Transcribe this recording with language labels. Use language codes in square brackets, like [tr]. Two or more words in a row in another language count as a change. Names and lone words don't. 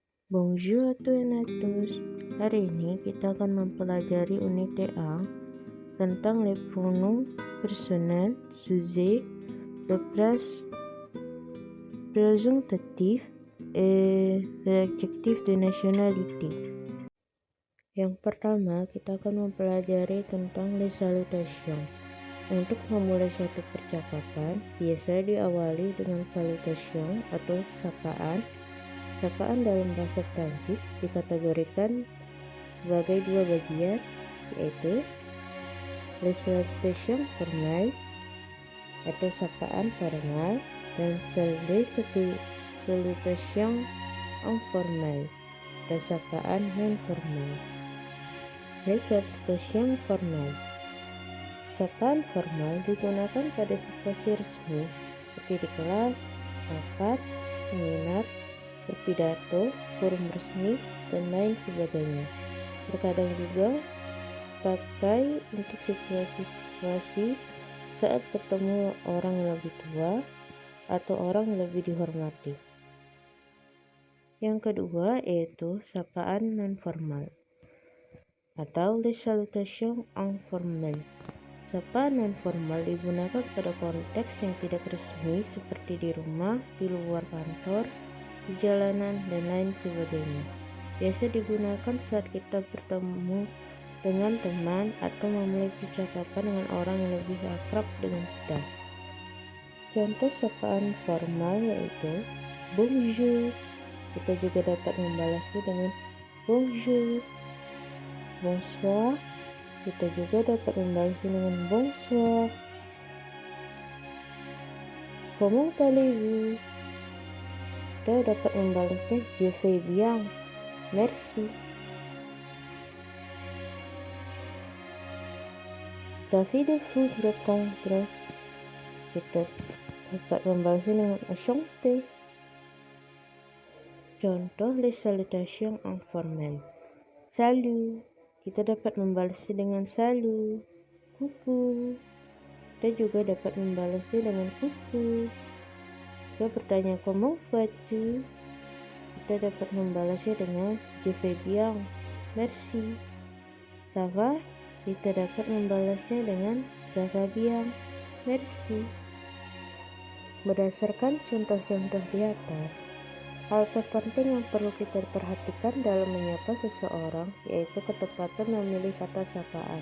[fr] Bonjour à tous et à tous. [id] Hari ini kita akan mempelajari unit A tentang [fr] les pronoms personnels, sujet, le présentatif et l'adjectif de nationalité. [id] Yang pertama, kita akan mempelajari tentang [fr] les salutations. [id] Untuk memulai suatu percakapan, biasa diawali dengan salutation atau sapaan. Sapaan dalam bahasa Prancis dikategorikan sebagai dua bagian, yaitu [fr] les salutations formelles [id] atau sapaan formal dan [fr] les salutations informelles [id] atau sapaan non formal. [fr] Les salutations formelles. [id] Sapaan formal digunakan pada situasi resmi seperti di kelas, rapat, seminar, berpidato, forum resmi, dan lain sebagainya. Terkadang juga pakai untuk situasi-situasi saat bertemu orang yang lebih tua atau orang yang lebih dihormati. Yang kedua yaitu sapaan non formal atau [fr] les salutations informelles. [id] Sapaan non formal digunakan pada konteks yang tidak resmi seperti di rumah, di luar kantor, di jalanan, dan lain sebagainya. Biasa digunakan saat kita bertemu dengan teman atau memulai percakapan dengan orang yang lebih akrab dengan kita. Contoh sapaan formal yaitu bonjour. Kita juga dapat membalasnya dengan bonjour. [fr] Bonsoir. [id] Kita juga dapat membalasnya dengan bonsoir. [fr] Comment allez-vous? [id] Kita dapat membalasnya [fr] je vais bien, merci. Ravi de vous rencontrer. [id] Kita dapat membalasnya dengan enchanté. Contoh [fr] les salutations informelles. Salut. [id] Kita dapat membalasnya dengan salut. [fr] Coucou. [id] Kita juga dapat membalasnya dengan coucou. Jika bertanya [fr] comment vas-tu, [id] kita dapat membalasnya dengan [fr] je vais bien, merci. Ça va? [id] Kita dapat membalasnya dengan [fr] ça va bien, merci. [id] Berdasarkan contoh-contoh di atas, hal terpenting yang perlu kita perhatikan dalam menyapa seseorang yaitu ketepatan memilih kata sapaan.